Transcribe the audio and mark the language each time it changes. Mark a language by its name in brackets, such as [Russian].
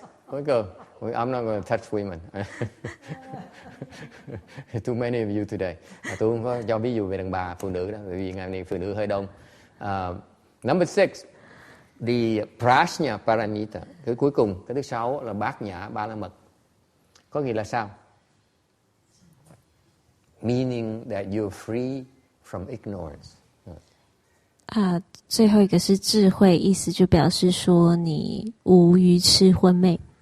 [Vietnamese] Cuối cùng, [English] I'm not going to touch women. Too many of you today. [Vietnamese] Tôi không có cho ví dụ về đàn bà, phụ nữ đó, bởi vì ngày nay phụ nữ hơi đông. [English] Number 6, the prajna paramita. [Vietnamese] Cái cuối cùng, cái thứ 6 là bát nhã ba la mật. Có nghĩa là sao? [English] Meaning that you're free from ignorance. [Chinese] 最后一个是智慧，意思就表示说你无愚痴昏昧。